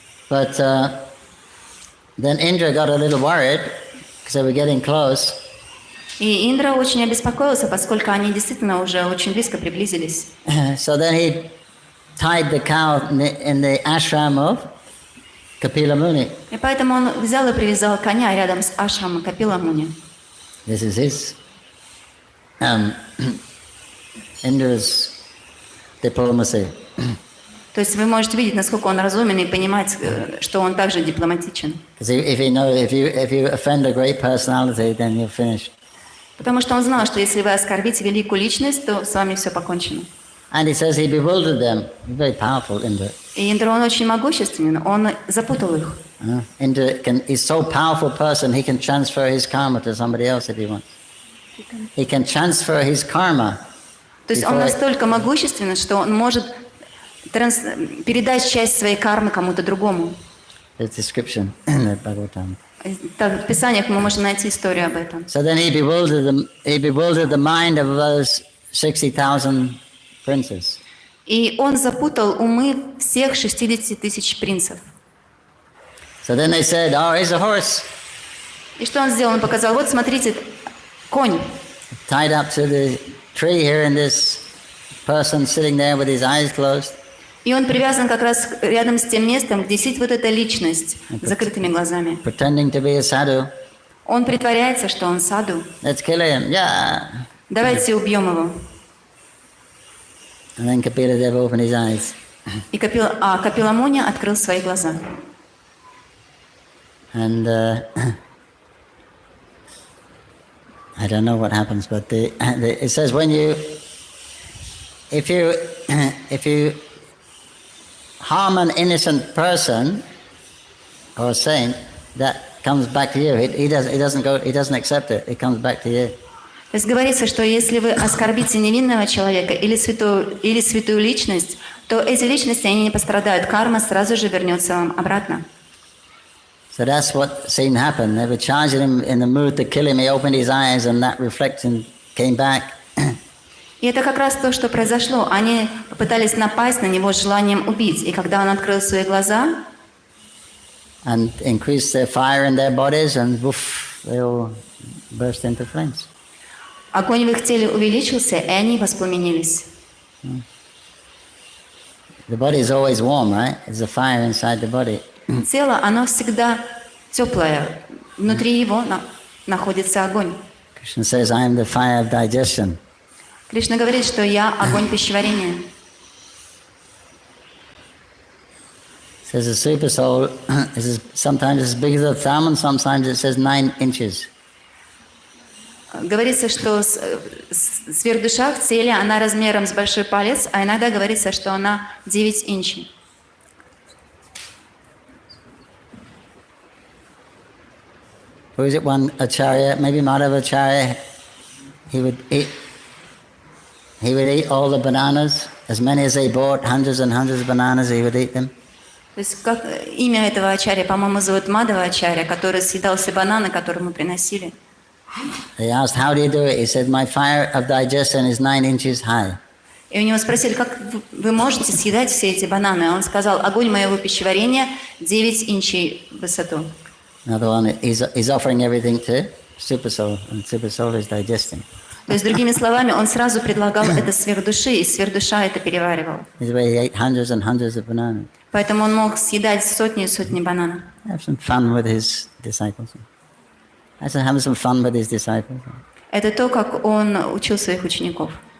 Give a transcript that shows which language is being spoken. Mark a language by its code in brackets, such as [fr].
[en] But then Indra got a little worried because they were getting close. [ru] И Индра очень обеспокоился, поскольку они действительно уже очень близко приблизились. [en] So then he tied the cow in the ashram of Kapila Muni. [ru] И поэтому он взял и привязал коня рядом с ашрамом Капила Муни. [en] This is his Indra's diplomacy. [ru] То есть вы можете видеть, насколько он разумен, и понимать, что он также дипломатичен. [en] Because if you offend a great personality, then you're finished. [ru] Потому что он знал, что если вы оскорбите великую личность, то с вами все покончено. [en] And he says he bewildered them. He's very powerful, Indra. [ru] И Индра, он очень могущественен, он запутал их. [en] Indra he's so powerful person, he can transfer his karma to somebody else if he wants. He can transfer his karma. [ru] То есть он настолько могущественен, что он может передать часть своей кармы кому-то другому. [en] There's description in the Bhagavatam. [ru] Так, в Писаниях мы можем найти историю об этом. [en] So then he bewildered the mind of those 60,000 princes. [ru] И он запутал умы всех 60 тысяч принцев. [en] So then they said, "Oh, here's a horse." [ru] И что он сделал? Он показал, вот смотрите, конь. [en] Tied up to the tree here, and this person sitting there with his eyes closed. [ru] И он привязан как раз рядом с тем местом, где сидит вот эта личность с закрытыми глазами. [en] Pretending to be a sadhu. [ru] Он притворяется, что он саду. [en] Let's kill him. Yeah. [ru] Давайте убьем его. [en] And then Kapila Deva opened his eyes. [ru] И Капила Муни открыл свои глаза. [en] And I don't know what happens, but it says if you harm an innocent person or saint, that comes back to you. He doesn't accept it. It comes back to you. [ru] То есть говорится, что если вы оскорбите невинного человека или святую личность, то эти личности, они не пострадают. Карма сразу же вернется вам обратно. [en] So that's what seemed to happen. They were charging him in the mood to kill him. He opened his eyes, and that reflection came back. [ru] И это как раз то, что произошло. Они попытались напасть на него с желанием убить. И когда он открыл свои глаза, [en] and increased their fire in their bodies, and woof, they all burst into flames. [ru] огонь в их теле увеличился, и они воспламенились. [en] The body is always warm, right? It's a fire inside the body. [ru] Тело, оно всегда теплое. Внутри его находится огонь. [en] Krishna says, I am the fire of digestion. [ru] Кришна говорит, что я огонь пищеварения. [en] Says the super soul is sometimes as big as a thumb, and sometimes it says 9 inches. [ru] Говорится, что сверхдуша в теле, она размером с большой палец, а иногда говорится, что она 9 инчей. [en] Who is it? One acharya, maybe Madhava Acharya, he would eat all the bananas, as many as they bought, hundreds and hundreds of bananas, he would eat them. [ru] То есть как имя этого ачарья, по-моему, зовут Мадхава Ачарья, который съедал все бананы, которые мы приносили. [en] They asked, how do you do it? He said, my fire of digestion is 9 inches high. [ru] И у него спросили, как вы можете съедать все эти бананы? Он сказал, огонь моего пищеварения 9 инчей в высоту. [en] Another one, he's offering everything to super soul, and super soul is digesting. [ru] То есть, другими словами, он сразу предлагал это сверхдуши, и сверхдуша это переваривал. [en] This way he ate hundreds and hundreds of bananas. [ru] Поэтому он мог съедать сотни и сотни бананов. [en] Have some fun with his disciples. I said, have some fun with his disciples. [ru] Это то, как он учил своих учеников.